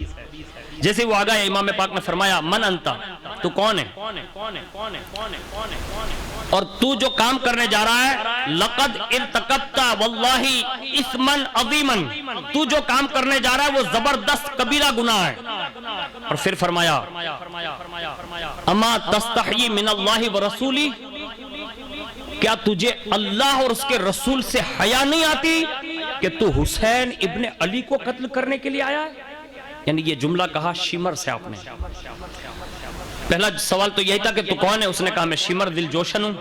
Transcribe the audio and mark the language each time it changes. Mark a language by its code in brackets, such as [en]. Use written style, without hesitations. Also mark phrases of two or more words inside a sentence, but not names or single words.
[ur] جیسے وہ آگا ہے، امام پاک نے فرمایا [ar] من انتا، [ur] تو کون ہے، اور تو جو کام کرنے جا رہا ہے [ar] لقد ارتکبت واللہ اثما عظیما، [ur] تو جو کام کرنے جا رہا ہے وہ زبردست کبیرہ گناہ ہے. اور پھر فرمایا [ar] اما تستحیی من اللہ ورسولہ، [ur] کیا تجھے اللہ اور اس کے رسول سے حیا نہیں آتی کہ تو حسین ابن علی کو قتل کرنے کے لیے آیا ہے. یعنی یہ جملہ کہا شمر سے آپ نے. پہلا سوال تو یہی تھا کہ تو کون ہے، اس نے کہا میں شمر دل جوشن ہوں.